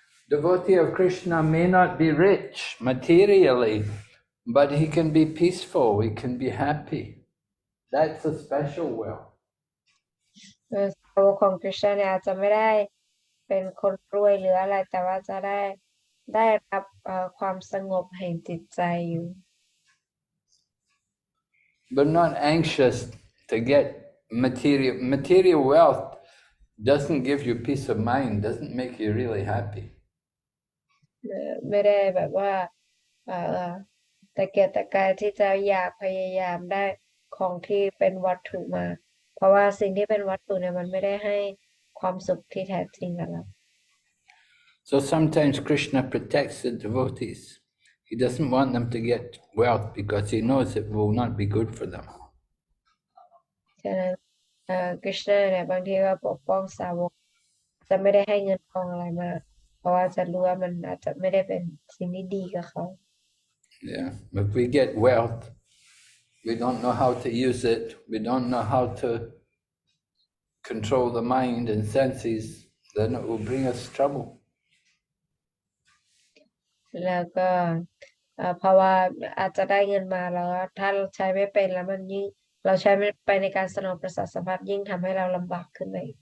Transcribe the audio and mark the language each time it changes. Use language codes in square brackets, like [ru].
[en] Devotee of Krishna may not be rich materially, but he can be peaceful, he can be happy. That's a special wealth. [th] สาวกของคริสต์เนี่ยอาจจะไม่ได้เป็นคนรวยหรืออะไรแต่ว่าจะได้รับความสงบแห่งจิตใจอยู่ [en] But not anxious to get material wealth doesn't give you peace of mind, doesn't make you really happy. [th] ไม่ได้แบบว่าตะเกียกตะกายที่จะอยากพยายามได้ของที่เป็นวัตถุมาเพราะว่าสิ่งที่เป็นวัตถุเนี่ยมันไม่ได้ให้ความสุขที่แท้จริงกับเรา [en] So sometimes Krishna protects the devotees. He doesn't want them to get wealth because he knows it will not be good for them. [th] ฉะนั้นคริชนาเนี่ยบางทีก็ปกป้องสาวกจะไม่ได้ให้เงินทองอะไรมาเพราะว่าจะรู้ว่ามันอาจจะไม่ได้เป็นสิ่งที่ดีกับเขา [en] Yeah, if we get wealth, we don't know how to use it, we don't know how to control the mind and senses, then it will bring us trouble. [th] แล้วก็เพราะว่าอาจจะได้เงินมาแล้วถ้าเราใช้ไม่เป็นแล้วมันยิ่งเราใช้ไม่ไปในการสนองประสาทสัมผัสยิ่งทำให้เราลำบากขึ้นไป